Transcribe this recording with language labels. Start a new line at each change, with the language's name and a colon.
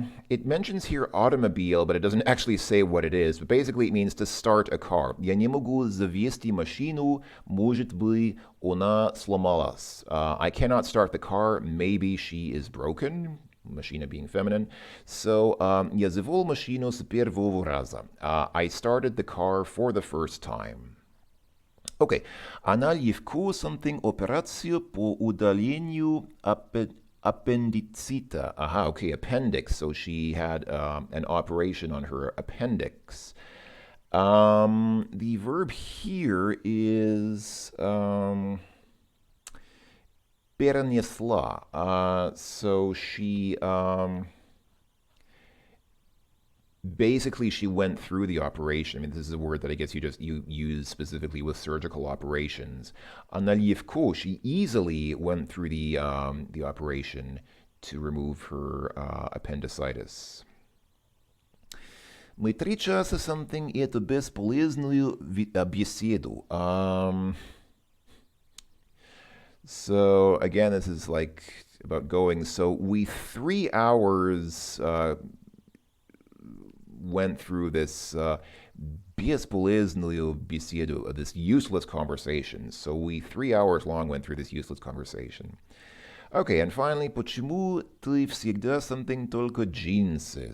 English: It mentions here automobile, but it doesn't actually say what it is. But basically, it means to start a car.
Russian: Я не могу завести машину, может быть, она сломалась.
English: I cannot start the car. Maybe she is broken. Machina being feminine.
Russian: So, я завел машину с первого раза.
English: I started the car for the first time. Okay.
Russian: Она легко something операцию по удалению appendicita.
English: Aha, okay, appendix. So she had an operation on her appendix. The verb here is перенесла. So she basically she went through the operation. I mean, this is a word that I guess you use specifically with surgical operations.
Russian: Она легко,
English: she easily went through the operation to remove her appendicitis.
Russian: Мы 3 часа something эту бесполезную беседу.
English: So again, this is like about going. So we 3 hours went through this
Russian: бесполезную беседу,
English: this useless conversation. So we 3 hours long went through this useless conversation.
Russian: Okay, and finally, почему ты всегда something только джинсы?